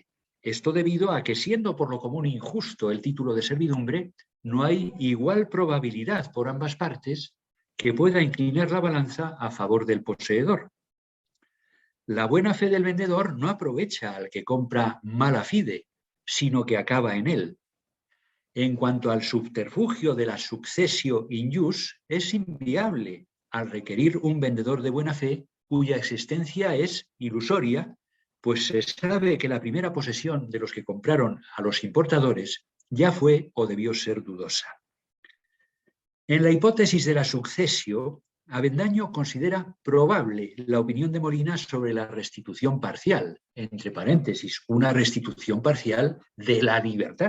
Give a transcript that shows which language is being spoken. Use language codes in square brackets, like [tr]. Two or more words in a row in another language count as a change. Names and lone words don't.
[es] Esto debido a que, siendo por lo común injusto el título de servidumbre, no hay igual probabilidad por ambas partes que pueda inclinar la balanza a favor del poseedor. La buena fe del vendedor no aprovecha al que compra [la] mala fide, [es] sino que acaba en él. En cuanto al subterfugio de la [la] successio in jus, [es] es inviable al requerir un vendedor de buena fe cuya existencia es ilusoria, pues se sabe que la primera posesión de los que compraron a los importadores ya fue o debió ser dudosa. En la hipótesis de la successio, Avendaño considera probable la opinión de Molina sobre la restitución parcial, entre paréntesis, una restitución parcial de la libertad.